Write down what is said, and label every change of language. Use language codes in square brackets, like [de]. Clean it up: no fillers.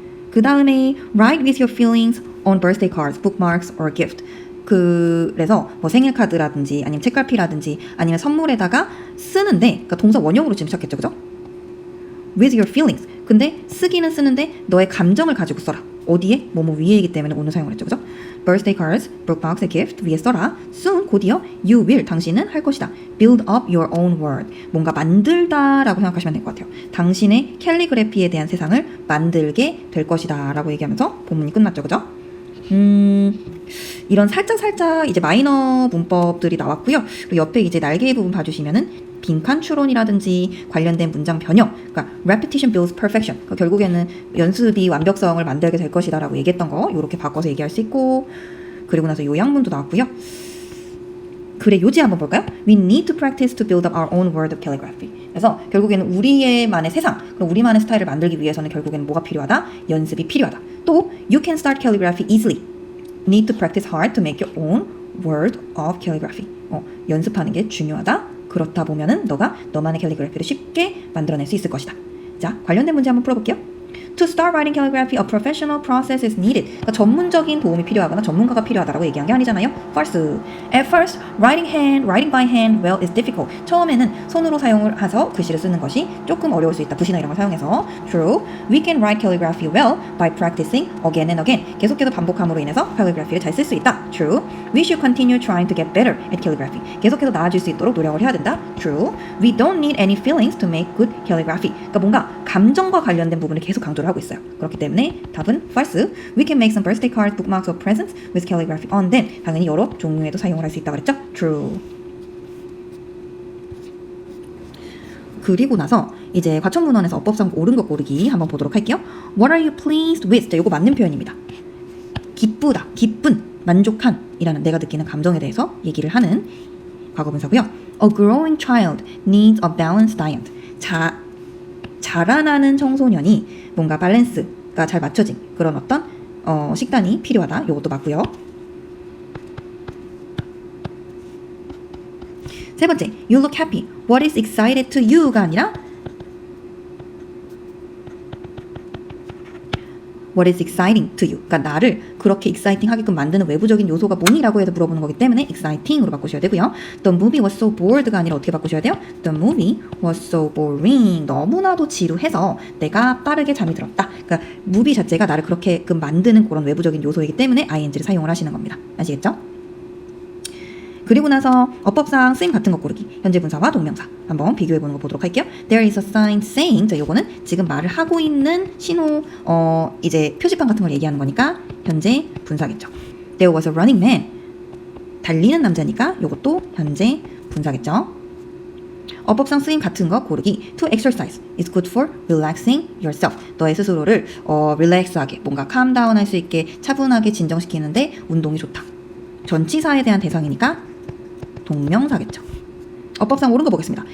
[ko] 그 다음에 [en] write with your feelings on birthday cards, bookmarks or gift. [ko] 그래서 뭐 생일 카드라든지 아니면 책갈피라든지 아니면 선물에다가 쓰는데 그러니까 동사 원형으로 지금 시작했죠. 그죠? [en] with your feelings. [ko] 근데 쓰기는 쓰는데 너의 감정을 가지고 써라. 어디에? 뭐뭐 위에이기 때문에 오늘 사용을 했죠. 그죠? [en] birthday cards, bookmarks, gift [ko] 위에 써라. [en] soon [ko] 곧이어 [en] you will [ko] 당신은 할 것이다. [en] build up your own world. [ko] 뭔가 만들다라고 생각하시면 될 것 같아요. 당신의 캘리그래피에 대한 세상을 만들게 될 것이다 라고 얘기하면서 본문이 끝났죠. 그죠? 이런 살짝 이제 마이너 문법들이 나왔고요. 그리고 옆에 이제 날개 부분 봐주시면은 빈칸 추론이라든지 관련된 문장 변형, 그러니까 repetition builds perfection. 그러니까 결국에는 연습이 완벽성을 만들게 될 것이다라고 얘기했던 거 이렇게 바꿔서 얘기할 수 있고, 그리고 나서 요약문도 나왔고요. 글의 요지 한번 볼까요? [en] We need to practice to build up our own word of calligraphy. [ko] 그래서 결국에는 우리만의 세상, 그럼 우리만의 스타일을 만들기 위해서는 결국에는 뭐가 필요하다? 연습이 필요하다. 또 [en] you can start calligraphy easily. Need to practice hard to make your own word of calligraphy. [ko] 연습하는 게 중요하다. 그렇다 보면은 너가 너만의 캘리그래피를 쉽게 만들어낼 수 있을 것이다. 자, 관련된 문제 한번 풀어볼게요. [en] To start writing calligraphy, a professional process is needed. [ko] 그러니까 전문적인 도움이 필요하거나 전문가가 필요하다라고 얘기한 게 아니잖아요. [en] False. At first, writing by hand well is difficult. [ko] 처음에는 손으로 사용을 해서 글씨를 쓰는 것이 조금 어려울 수 있다. 붓이나 이런 걸 사용해서. [en] True. We can write calligraphy well by practicing again and again. [ko] 계속해서 반복함으로 인해서 calligraphy를 잘 쓸 수 있다. [en] True. We should continue trying to get better at calligraphy. [ko] 계속해서 나아질 수 있도록 노력을 해야 된다. [en] True. We don't need any feelings to make good calligraphy. [ko] 그러니까 뭔가 감정과 관련된 부분을 계속 강조를 하고 있어요. 그렇기 때문에 답은 false. [en] We can make some birthday cards, bookmarks, or presents with calligraphy on them. [ko] 당연히 여러 종류에도 사용을 할 수 있다고 그랬죠? [en] True. [ko] 그리고 나서 이제 과천문헌에서 어법상 옳은 것 고르기 한번 보도록 할게요. [en] What are you pleased with? [ko] 자, 이거 맞는 표현입니다. 기쁘다, 기쁜, 만족한 이라는 내가 느끼는 감정에 대해서 얘기를 하는 과거분사고요. [en] A growing child needs a balanced diet. [ko] 자라나는 청소년이 뭔가 밸런스가 잘 맞춰진 그런 어떤 식단이 필요하다. 이것도 맞고요. 세 번째, [en] you look happy. What is excited to you [ko] 가 아니라 [en] What is exciting to you? [ko] 그러니까 나를 그렇게 exciting 하게끔 만드는 외부적인 요소가 뭐니라고 해서 물어보는 거기 때문에 exciting으로 바꾸셔야 되고요. [en] The movie was so bored가 아니라 [ko] 어떻게 바꾸셔야 돼요? [en] The movie was so boring. [ko] 너무나도 지루해서 내가 빠르게 잠이 들었다. 그러니까 movie 자체가 나를 그렇게끔 만드는 그런 외부적인 요소이기 때문에 ing를 사용을 하시는 겁니다. 아시겠죠? 그리고 나서 어법상 쓰임 같은 것 고르기. 현재 분사와 동명사. 한번 비교해보는 거 보도록 할게요. [en] There is a sign saying. [ko] 자, 요거는 지금 말을 하고 있는 신호, 이제 표지판 같은 걸 얘기하는 거니까 현재 분사겠죠. [en] There was a running man. [ko] 달리는 남자니까 요것도 현재 분사겠죠. 어법상 쓰임 같은 거 고르기. [en] To exercise is good for relaxing yourself. [ko] 너의 스스로를 릴렉스하게, 뭔가 calm-down 할 수 있게 차분하게 진정시키는데 운동이 좋다. 전치사에 대한 대상이니까 동명사겠죠. 어법상 옳은 거 보겠습니다.